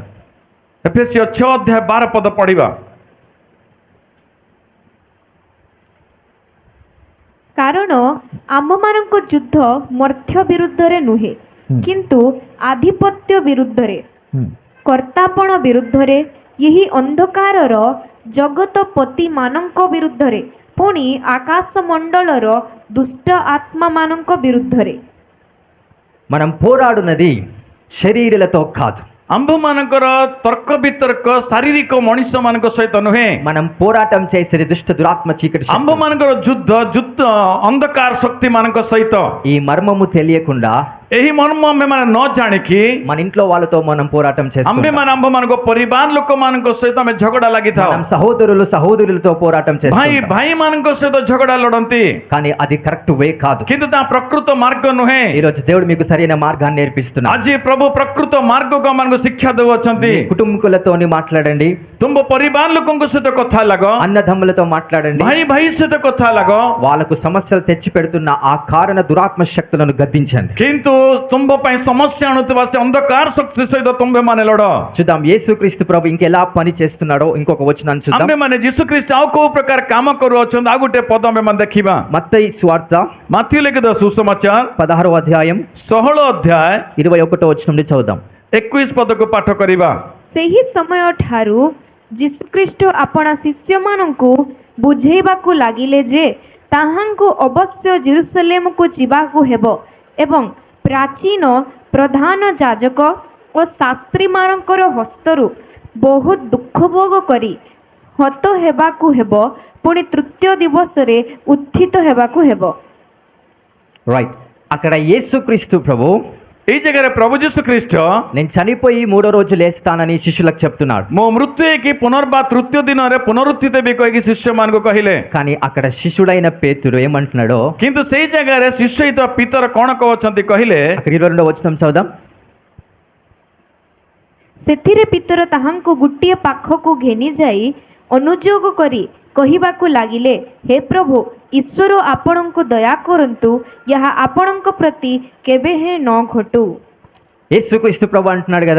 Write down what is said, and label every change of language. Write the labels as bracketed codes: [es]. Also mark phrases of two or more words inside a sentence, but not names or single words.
[or] ଏଫେସୀ 6 ଅଧ୍ୟାୟ 12 ପଦ ପଢିବା। କାରଣ ଆମମାନଙ୍କ ଯୁଦ୍ଧ ମର୍ତ୍ତ୍ୟ ବିରୁଦ୍ଧରେ ନୁହେଁ, କିନ୍ତୁ ଆଧିପତ୍ୟ ବିରୁଦ୍ଧରେ, କର୍ତ୍ତାପଣ ବିରୁଦ୍ଧରେ, ଏହି ଅନ୍ଧକାରର ଜଗତପତିମାନଙ୍କ ବିରୁଦ୍ଧରେ, ପୁଣି ଆକାଶମଣ୍ଡଳର ଦୁଷ୍ଟ ଆତ୍ମାମାନଙ୍କ ବିରୁଦ୍ଧରେ। [te] మనం పోరాడునది శరీరులతో కాదు. [or] ଆମ୍ଭମାନଙ୍କର ତର୍କ ବିତର୍କ ଶାରୀରିକ ମଣିଷମାନଙ୍କ ସହିତ ନୁହେଁ। [te] మనం పోరాటం చేసేది దుష్ట దురాత్మ చీకటి శక్తులు. [or] ଆମ୍ଭମାନଙ୍କର ଯୁଦ୍ଧ ଅନ୍ଧକାର ଶକ୍ତିମାନଙ୍କ ସହିତ। [te] ఈ మర్మము తెలియకుండా [or] ଏହି ମର୍ମ ଆମେମାନେ ନ ଜାଣିକି [te] మన ఇంట్లో వాళ్ళతో మనం పోరాటం చేస్తాం. [or] ଆମ୍ଭେମାନେ ଆମ୍ଭମାନଙ୍କ ପରିବାର ଲୋକମାନଙ୍କ ସହିତ ଆମେ ଝଗଡ଼ା ଲାଗିଥାଉ। [te] మనం సహోదరులతో పోరాటం [or] ଭାଇ [te] చేస్తాం. [or] ଭାଇମାନଙ୍କ ସହିତ ଝଗଡ଼ା ଲଢ଼ନ୍ତି। [te] కానీ అది [en] correct way [te] కాదు. [or] କିନ୍ତୁ ତା ପ୍ରକୃତ ମାର୍ଗ ନୁହେଁ। [te] ఈ రోజు దేవుడు మీకు సరైన మార్గాన్ని నేర్పిస్తున్నాడు. [or] ଆଜି ପ୍ରଭୁ ପ୍ରକୃତ ମାର୍ଗକୁ ଆମମାନଙ୍କୁ ଶିକ୍ଷା ଦେଉଅଛନ୍ତି। [te] మీ కుటుంబకులతోని మాట్లాడండి. [or] ତୁମ ପରିବାର ଲୋକଙ୍କ ସହିତ କଥା ଲାଗ। [te] అన్నదమ్ములతో మాట్లాడండి. [or] ଭାଇ ସହିତ କଥା ଲାଗ। [te] వాళ్ళకు సమస్యలు తెచ్చి పెడుతున్న ఆ కారణ దురాత్మ శక్తులను గద్దించండి. [or] କିନ୍ତୁ ତୁମ ପାଇଁ ସମସ୍ୟା ଆଣୁଥିବା ସେ ଅନ୍ଧକାର ଶକ୍ତି ସହିତ ତୁମ୍ଭେମାନେ ଲଢ଼। [te] చూద్దాం యేసుక్రీస్తు ప్రభు ఇంకెలా పని చేస్తున్నాడో ఇంకొక వచనాన్ని చూద్దాం. [or] ଆମ୍ଭେମାନେ ଯୀଶୁଖ୍ରୀଷ୍ଟ ଆଉ କୋଉ ପ୍ରକାର କାମ କରୁଅଛନ୍ତି ଆଉ ଗୋଟେ ପଦ ଆମେମାନେ ଦେଖିବା। [te] మత్తయి సువార్త [or] ମାଥ୍ୟୁ ଲିଖିତ ସୁସମାଚାର [te] 16వ అధ్యాయం [or] 16 ଅଧ୍ୟାୟ [te] 21వ వచనం నుండి చదువుదాం. [or] 21 ପଦକୁ ପାଠ କରିବା। ସେହି ସମୟଠାରୁ ଯୀଶୁଖ୍ରୀଷ୍ଟ ଆପଣା ଶିଷ୍ୟମାନଙ୍କୁ ବୁଝେଇବାକୁ ଲାଗିଲେ ଯେ ତାହାଙ୍କୁ ଅବଶ୍ୟ ଜେରୁସଲେମକୁ ଯିବାକୁ ହେବ ଏବଂ ପ୍ରାଚୀନ ପ୍ରଧାନ ଯାଜକ ଓ ଶାସ୍ତ୍ରୀମାନଙ୍କର ହସ୍ତରୁ ବହୁତ ଦୁଃଖ ଭୋଗ କରି ହତ ହେବାକୁ ହେବ, ପୁଣି ତୃତୀୟ ଦିବସରେ ଉତ୍ଥିତ ହେବାକୁ ହେବ। [te] రైట్. అక్కడ యేసుక్రీస్తు ప్రభు [or] ଏଇ ଜାଗାରେ ପ୍ରଭୁ ଯୀଶୁଖ୍ରୀଷ୍ଟ [te] నేను చనిపోయి 3వ రోజు లేస్తానని శిష్యులకు చెప్తున్నాడు. [or] ମୋ ମୃତ୍ୟୁ ହେଇକି ପୁନର୍ବାର ତୃତୀୟ ଦିନରେ ପୁନରୁତ୍ଥିତ ହେବି କହିକି ଶିଷ୍ୟମାନଙ୍କୁ କହିଲେ। [te] కానీ అక్కడ శిష్యుడైన పేతురు ఏమంటున్నాడో [or] କିନ୍ତୁ ସେଇ ଜାଗାରେ ଶିଷ୍ୟ ହେଇଥିବା ପିତର କ'ଣ କହୁଛନ୍ତି କହିଲେ [te] అక్కడ 22వ వచనం చదువుదాం. [or] ସେଥିରେ ପିତର ତାହାଙ୍କୁ ଗୋଟିଏ ପାଖକୁ ଘେନି ଯାଇ ଅନୁଯୋଗ କରି କହିବାକୁ ଲାଗିଲେ, ହେ ପ୍ରଭୁ, ଈଶ୍ୱର ଆପଣଙ୍କୁ ଦୟା କରନ୍ତୁ, ଏହା ଆପଣଙ୍କ ପ୍ରତି କେବେ ହେ ନ ଘଟୁ। [te] యేసుక్రీస్తు ప్రభు అంటున్నాడు కదా,